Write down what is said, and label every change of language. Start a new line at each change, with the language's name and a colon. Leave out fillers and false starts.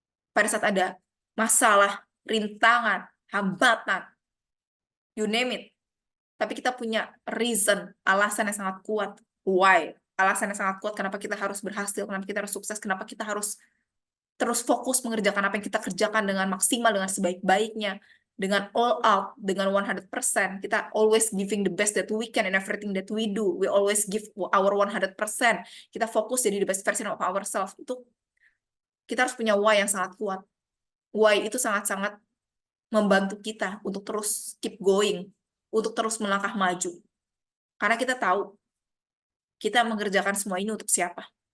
Indonesian: Pada saat ada masalah, rintangan, hambatan, you name it. Tapi kita punya reason, alasan yang sangat kuat. Why? Alasan yang sangat kuat kenapa kita harus berhasil, kenapa kita harus sukses, kenapa kita harus terus fokus mengerjakan apa yang kita kerjakan dengan maksimal, dengan sebaik-baiknya, dengan all out, dengan 100%. Kita
English: always giving the best that we can in everything that we do. We always give our 100%. Kita fokus jadi the best version of ourselves.
Indonesian: Itu kita harus punya why yang sangat kuat. Why itu sangat-sangat membantu kita untuk terus keep going, untuk terus melangkah maju. Karena kita tahu, kita mengerjakan semua ini untuk siapa.